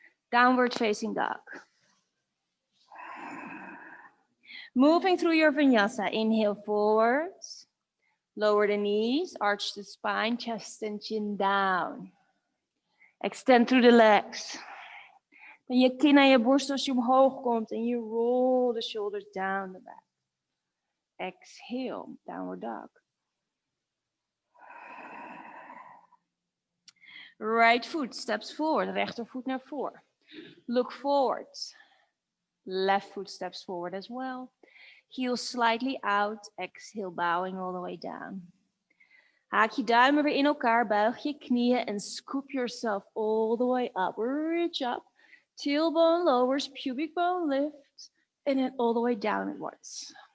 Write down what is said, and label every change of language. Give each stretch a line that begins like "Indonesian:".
English: Downward facing dog. Moving through your vinyasa, inhale forward. Lower the knees, arch the spine, chest and chin down. Extend through the legs.
Dutch: Dan je kin naar je borst als je omhoog komt en
English: you roll the shoulders down the back. Exhale, downward dog. Right foot steps forward,
Dutch: rechtervoet naar voren.
English: Look forward. Left foot steps forward as well. Heels slightly out, exhale, bowing all the way down.
Dutch: Haak je duimen weer in elkaar, buig je knieën en
English: scoop yourself all the way up. Reach up, tailbone lowers, pubic bone lifts, and then all the way down at once.